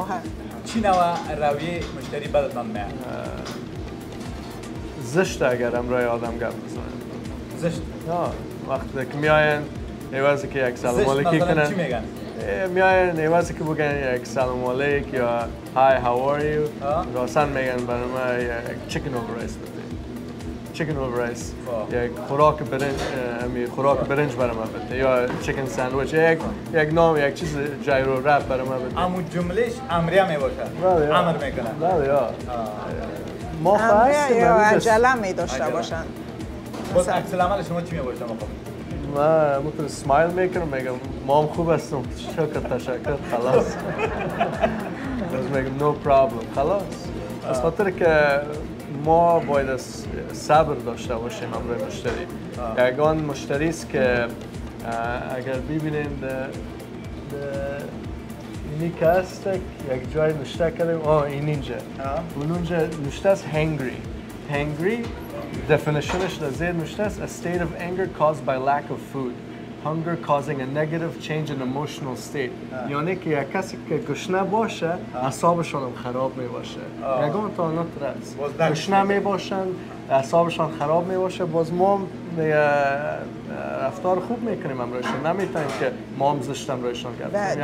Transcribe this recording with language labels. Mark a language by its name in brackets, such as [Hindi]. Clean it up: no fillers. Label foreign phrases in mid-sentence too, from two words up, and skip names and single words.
[Persian] چی نوع رویه مشتری بدتان میاد؟ زشت اگر امروی آدم گپ بزنن. زشت؟ وقتی که میاین ایوازی که یک سلام علیکی کنن. چی میگن؟ میاین ایوازی که بگن یک سلام علیک یا [English] hi how are you، [Persian] راستن میگن برای ما یک [English] chicken over rice [Persian] بده. [English] chicken over rice [Persian] یک خوراک برنج برای ما بده یا [English] chicken sandwich، [Persian] یک نام، یک چیز جایرو رپ برای ما بده. امو جملهش امریه می باشه، امر میکنن. بله یا ما امریه یا عجله می داشته باشن. باز عکس العمل شما چی می باشه؟ من ممکن سمایل میکنم، میگم مام خوب هستم، شکر تشکر، خلاص. باز میگم [English] no problem، [Persian] خلاص. از خاطر که ما باید صبر داشته باشیم امروی مشتری. یگان مشتری است که اگر ببینید اینی که هست یک جای نشته کردیم، اینجا اونجا نشته است [English] hangry definitionش [Persian] در زیر نشته است [English] a state of anger caused by lack of food, hunger causing a negative change in emotional state. [Persian] یعنی که یک کسی که گشنه باشه اعصابشان هم خراب می باشه. یگان تا نترس گشنه می باشن اعصابشان خراب می باشه. باز ما رفتار خوب میکنیم امروزشون، نمیتونیم که ما هم زشت امروزشون گردیم.